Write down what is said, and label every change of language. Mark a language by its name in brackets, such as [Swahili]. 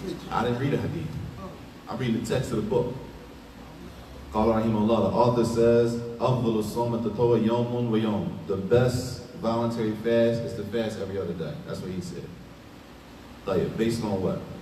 [English] I didn't read a hadith. I'm reading the text of the book. [Arabic] قال رحمه الله, [English] the author says, [Arabic] أفضل الصوم التطوع يوم ويوم. [English] The best voluntary fast is to fast every other day. That's what he said. Like, based on what?